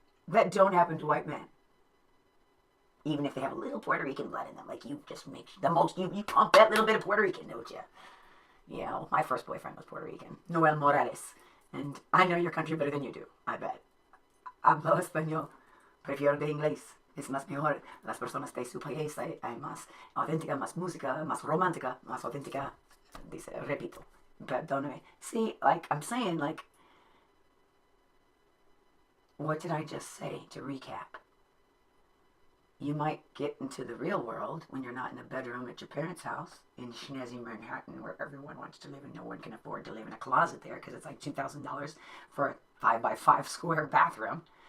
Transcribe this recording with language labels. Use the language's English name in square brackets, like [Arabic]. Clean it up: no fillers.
[English] That don't happen to white men. Even if they have a little Puerto Rican blood in them. Like, you just make the most, you pump that little bit of Puerto Rican, don't you? Yeah, well, my first boyfriend was Puerto Rican. Noel Morales. And I know your country better than you do, I bet. [Spanish] Hablo español. Prefiero de inglés. Es más mejor. Las personas de su país hay más auténtica, más música, más romántica, más auténtica. Dice, repito. Perdóname. [English] See, like, I'm saying, like, what did I just say to recap? You might get into the real world when you're not in a bedroom at your parents' house in schnazzy Manhattan, where everyone wants to live and no one can afford to live in a closet there because it's like $2,000 for a 5x5 square bathroom.